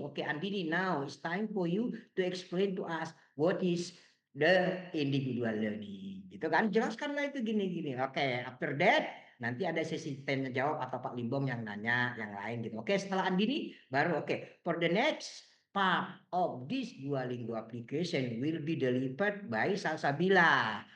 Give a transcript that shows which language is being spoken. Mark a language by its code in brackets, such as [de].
[en] Oke, Andini, now it's time for you to explain to us what is the individual learning. [id] Gitu kan, jelaskanlah itu gini-gini. Oke, [en] after that [id] nanti ada sesi tanya jawab atau Pak Limbong yang nanya yang lain gitu. Oke, setelah Andini baru oke. [en] For the next part of this Duolingo application will be delivered by Salsabila.